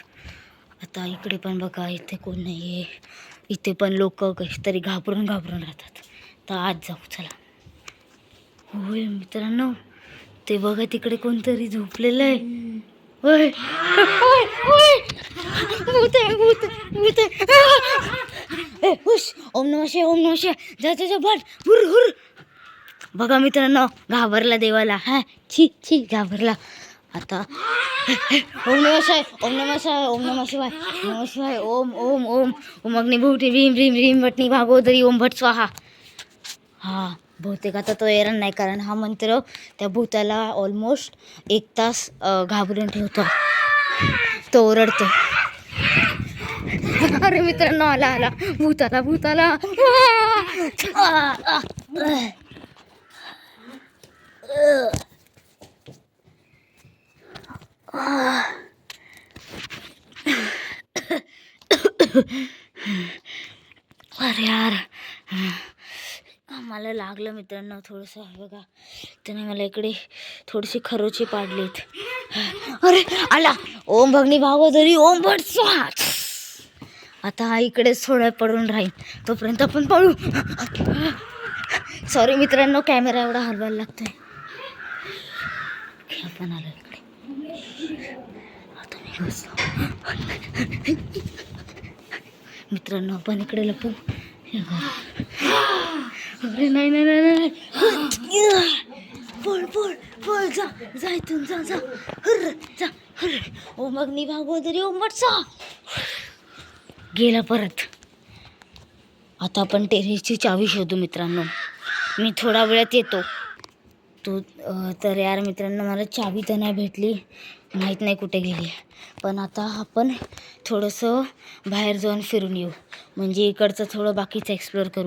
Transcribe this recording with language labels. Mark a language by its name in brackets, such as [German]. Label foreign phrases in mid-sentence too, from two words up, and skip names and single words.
[Marathi] आता इकडे पण बघा, इथे कोण नाही आहे. इथे पण लोक तरी घाबरून राहतात. तर आज जाऊ चला. होय मित्रांनो, ते बघा तिकडे कोणतरी झोपलेलं आहे. होय होय होय, भूत आहे, भूत भूत आहे. हुश, [Sanskrit] ओम नमः शिवाय, ओम नमः शिवाय. [Marathi] जा जा जा, बट हुर हुर. बघा मित्रांनो, घाबरला देवाला. हा छी छी, घाबरला. [Sanskrit] आता ओम नमः शिवाय, ओम नमः शिवाय, ओम नमः शिवाय, नमः शिवाय, ओम ओम ओम. ओम अग्निभूती भीम भीम भीम भटनी भागोदरी ओम भट स्वाहा. [Marathi] हा, बहुतेक आता तो एरन नाही, कारण हा मंत्र त्या भूताला ऑलमोस्ट 1 तास घाबरून ठेवतो. तो ओरडतो. अरे मित्रांनो, आला आला, भूताला भूताला. अरे यार, मला लागलं मित्रांनो थोडंसं. बघा त्याने मला इकडे थोडीशी खरोची पाडलीत. अरे आला, [Sanskrit] ओम भगनी भागोदरी ओम भट स्वाहा. [Marathi] आता हा इकडेच थोडं पडून राहील, तोपर्यंत आपण पळू. सॉरी मित्रांनो, कॅमेरा एवढा हलवायला लागतोय. आपण आलो इकडे. आता मी बसलो. मित्रांनो, आपण इकडे लपू. अरे नाही नाही नाही नाही, पळ पळ पळ, जा जा इथून, जा जा, हर जा हर. [Sanskrit] ओम अग्नी भागोदरी ओम भट स्वाहा. [Marathi] गेला परत. आता आपण टेरेसची चावी शोधू मित्रांनो. मी थोडा वेळात येतो. तर यार मित्रांनो, मला चावी तर नाही भेटली, माहीत नाही कुठे गेली. पण आता आपण थोडंसं बाहेर जाऊन फिरून येऊ, म्हणजे इकडचं थोडं बाकीचं एक्सप्लोअर करू.